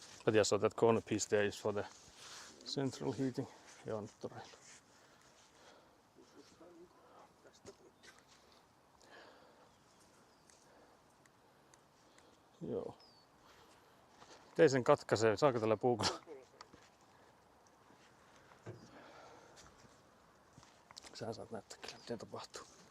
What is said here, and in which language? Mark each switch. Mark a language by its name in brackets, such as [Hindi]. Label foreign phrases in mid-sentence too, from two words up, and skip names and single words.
[English] But yeah, so that corner piece there is for the central heating. [Finnish] Joo, nyt on reilu. Otetaan niinku tästä poikki. Joo. Tein sen katkaisee. Saako tällä puukolla? Sä saat näyttää kyllä, miten tapahtuu.